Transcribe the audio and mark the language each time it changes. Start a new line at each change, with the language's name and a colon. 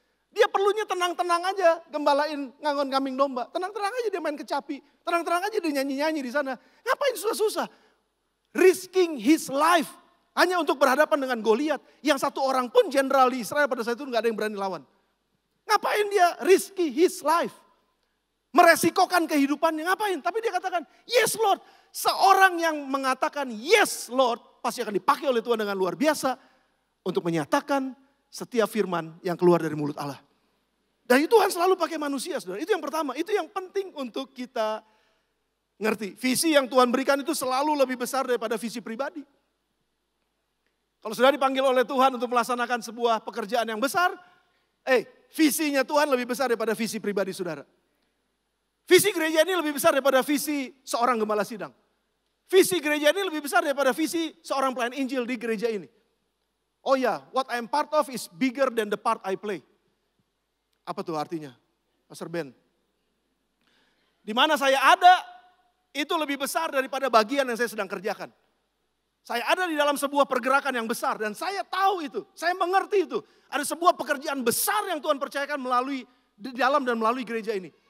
Indonesian: Dia perlunya tenang-tenang aja gembalain ngangon kambing domba. Tenang-tenang aja dia main kecapi. Tenang-tenang aja dia nyanyi-nyanyi di sana. Ngapain susah-susah?
English: Risking his life.
Indonesian: Hanya untuk berhadapan dengan Goliat. Yang satu orang pun jenderal di Israel pada saat itu gak ada yang berani lawan. Ngapain dia
English: risky his life?
Indonesian: Meresikokan kehidupannya, ngapain? Tapi dia katakan,
English: yes Lord.
Indonesian: Seorang yang mengatakan
English: yes Lord,
Indonesian: pasti akan dipakai oleh Tuhan dengan luar biasa. Untuk menyatakan setiap firman yang keluar dari mulut Allah. Dan itu Tuhan selalu pakai manusia, saudara. Itu yang pertama, itu yang penting untuk kita ngerti. Visi yang Tuhan berikan itu selalu lebih besar daripada visi pribadi. Kalau sudah dipanggil oleh Tuhan untuk melaksanakan sebuah pekerjaan yang besar, visinya Tuhan lebih besar daripada visi pribadi saudara. Visi gereja ini lebih besar daripada visi seorang gembala sidang. Visi gereja ini lebih besar daripada visi seorang pelayan Injil di gereja ini.
English: Oh ya, what I am part of is bigger than the part I play.
Indonesian: Apa tuh artinya, Pastor Ben? Di mana saya ada, itu lebih besar daripada bagian yang saya sedang kerjakan. Saya ada di dalam sebuah pergerakan yang besar dan saya tahu itu, saya mengerti itu. Ada sebuah pekerjaan besar yang Tuhan percayakan melalui di dalam dan melalui gereja ini.